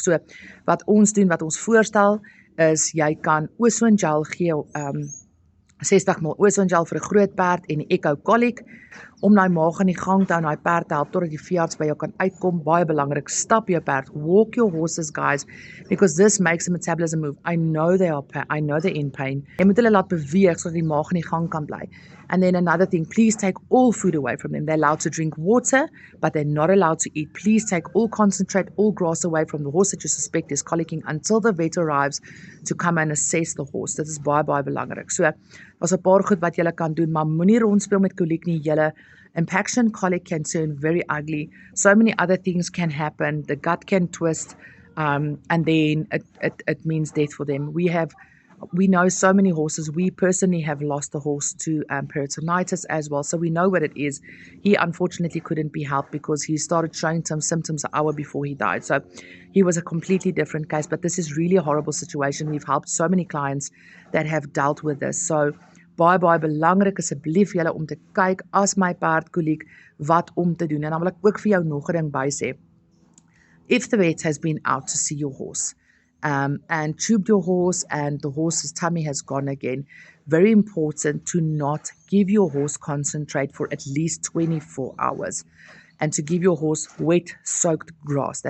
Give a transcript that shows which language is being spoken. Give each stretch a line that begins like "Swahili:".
Afrikaans: So wat ons doen, wat ons voorstel is jy kan ozone gel gee, 60 ml ozone gel vir 'n groot perd en die Echo Colic om daai maag aan die gang te hou en daai perd te help totdat die veearts by jou kan uitkom. Baie belangrik, stap jou perd,
English: walk your horses, guys,
Afrikaans: because this makes the metabolism move.
English: I know they're in pain.
Afrikaans: Jy moet hulle laat beweeg sodat die maag aan die gang kan bly.
English: And then another thing, please take all food away from them. They're allowed to drink water, but they're not allowed to eat. Please take all concentrate, all grass away from the horse that you suspect is colicking until the vet arrives to come and assess the horse.
Afrikaans: Dit is baie, baie belangrik. So, daar's 'n paar goed wat julle kan doen, maar moenie rondspeel met koliek nie.
English: Julle impaction colic can turn very ugly. So many other things can happen. The gut can twist, and then it means death for them. We know so many horses. We personally have lost a horse to peritonitis as well, so we know what it is. He unfortunately couldn't be helped because he started showing some symptoms an hour before he died. So he was a completely different case, but this is really a horrible situation. We've helped so many clients that have dealt with this.
Afrikaans: So baie belangrik asseblief julle om te kyk as my perd koliek wat om te doen. En dan wil ek ook vir jou nog 'n ding by sê.
English: If the vet has been out to see your horse, and tubed your horse and the horse's tummy has gone again, very important to not give your horse concentrate for at least 24 hours and to give your horse wet soaked grass.